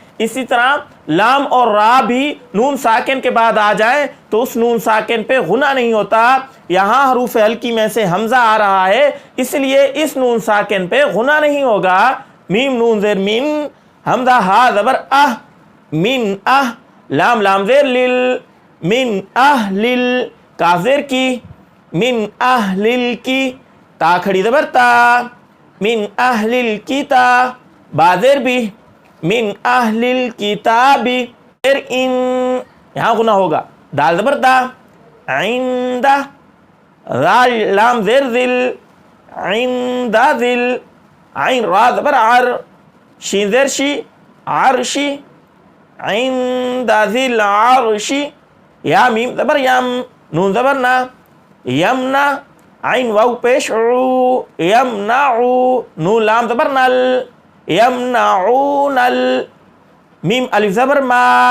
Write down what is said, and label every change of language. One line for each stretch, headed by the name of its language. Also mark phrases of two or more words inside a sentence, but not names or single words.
Urdu: اسی طرح لام اور را بھی نون ساکن کے بعد آ جائیں تو اس نون ساکن پہ غنہ نہیں ہوتا، یہاں حروف حلقی میں سے حمزہ آ رہا ہے، اس لیے اس نون ساکن پہ غنہ نہیں ہوگا۔ میم نون زیر من، حمزہ ہا زبر اہ، من اہ، لام لام زیر لل، من اہلل، کاف زیر کی، من اہلل کی، تا کھڑی زبر تا، من اہلل کتا، با زیر بھی، من اہلل کتابی، زیر ان، یہاں غنہ ہوگا، دال زبر دا، عندہ، را لام زیر ذل، عندہ ذل، عین را زبر عر، شین زیر شی، عرشی، عندہ ذل عرشی، یا میم زبر یم، نون زبر نا، یمنا، عین واو پیش عو، یمنعو، نون لام زبر نل، یمنعون ال، میم الف زبر ما،